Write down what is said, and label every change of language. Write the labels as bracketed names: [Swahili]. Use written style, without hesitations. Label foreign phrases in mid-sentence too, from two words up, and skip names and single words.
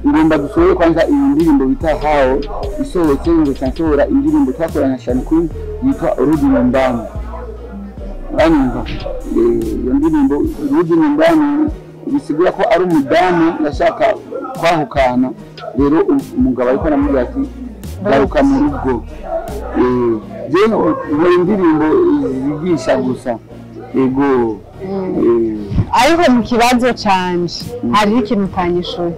[Rundi] ngomba dusohore kwanza iyi ndirimbo bita hao isohotse ngo cyansohora indirimbo twakorana cyane kuri yitwa Rudi Nyumbani. Anyumva iyo ndirimbo Rudi Nyumbani bisigura ko ari umudamu yashaka kwahukana, rero umugabo ariko aramubwira ati garuka mu rugo. Je iyo ndirimbo zigisha gusa ego. Ariko mu kibazo canje hari ikintu utanyishuye.